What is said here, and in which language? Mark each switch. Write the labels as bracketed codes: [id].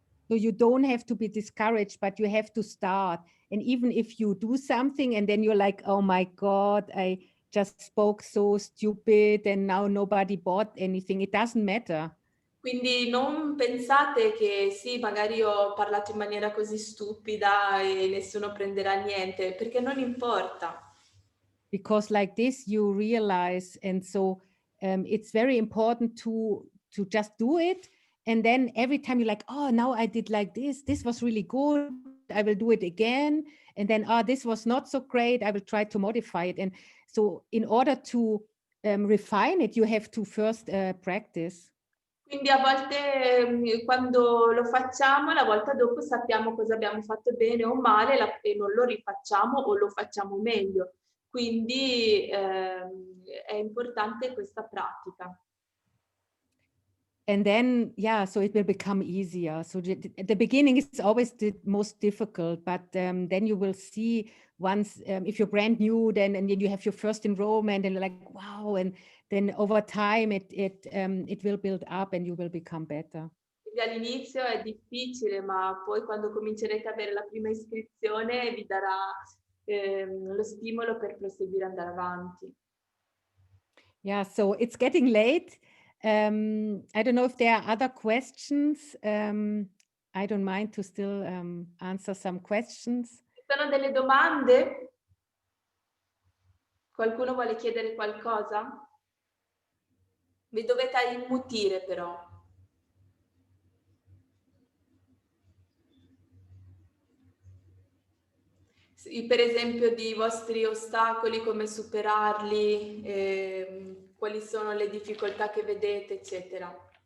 [en] So you don't have to be discouraged, but you have to start. And even if you do something and then you're like, oh my God, I just spoke so stupid and now nobody bought anything, it doesn't matter. [it] Quindi non pensate che sì, magari ho parlato in maniera così stupida e nessuno prenderà niente, perché non importa. [en] Because like this you realize, and so it's very important to just do it, and then every time you're like, oh, now I did like this was really good, I will do it again, and then this was not so great, I will try to modify it. And so in order to refine it, you have to first practice. [it] Quindi a volte quando lo facciamo, la volta dopo sappiamo cosa abbiamo fatto bene o male e non lo rifacciamo o lo facciamo meglio. Quindi è importante questa pratica. [en] And then, yeah, so it will become easier. So the beginning is always the most difficult, but then you will see once, if you're brand new, then and then you have your first enrollment, and you're like, wow, and then over time it will build up, and you will become better. [it] Quindi all'inizio è difficile, ma poi quando comincerete ad avere la prima iscrizione vi darà lo stimolo per proseguire e andare avanti. [en] Yeah, so it's getting late. I don't know if there are other questions. I don't mind to still answer some questions. [it] Ci sono delle domande? Qualcuno vuole chiedere qualcosa? Vi dovete immutire però. Per esempio di vostri ostacoli, come superarli, quali sono le difficoltà che vedete, eccetera.